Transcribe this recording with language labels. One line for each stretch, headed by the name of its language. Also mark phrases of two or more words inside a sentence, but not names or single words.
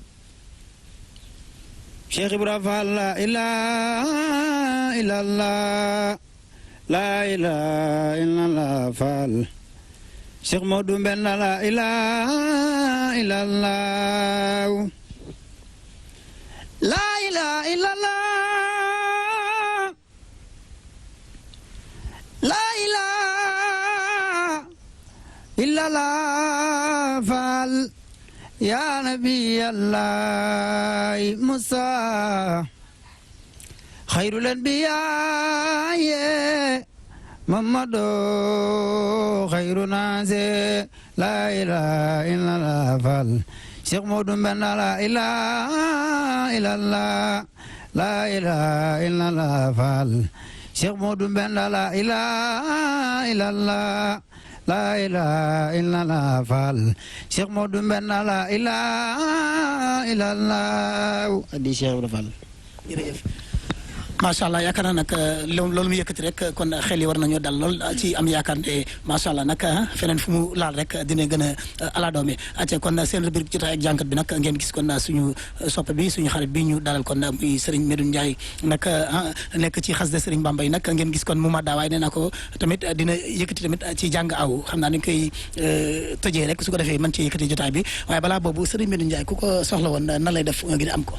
Arabic: Cheikh Ibra Fall لا إله إلا الله لا إله إلا الله Fall Cheikh Modou Mbenda لا إله إلا الله لا إله إلا الله لا إله إلا الله Fall يا نبي الله موسى خير الأنبياء محمد خير ناس لا إله إلا الله فال شيخ مودو بن لا إله إلا الله لا إله إلا الله فال شيخ مودو بن لا إله إلا الله لا إله إلا الله فال شيخ مودو بن لا إله إلا الله أدي شيخ فال ما شاء الله
Wolof: yaakaar naa nag loolu mu yëkkati rek kon xel yi war nañoo dal lool ci am yaakaar ne
Arabic: ما شاء الله
Wolof: nag feneen fu mu laal rek dina gën a ala doome ate kon seen rubrique jotaay ak jànkat bi nag ngeen gis kon suñu soppe bi suñu xarit bi ñu dalal kon muy Serigne Medoune Ndiaye nag nekk ci xasida Serigne Bamba yi nag ngeen gis kon mu madda waaye nee naa ko tamit dina yëkkati tamit ci jàng aw xam naa dañ koy tëjee rek su ko defee mën ci yëkkati jotaay bi waaye balaa boobu Serigne Medoune Ndiaye ku ko soxla woon nan lay def ngir am ko.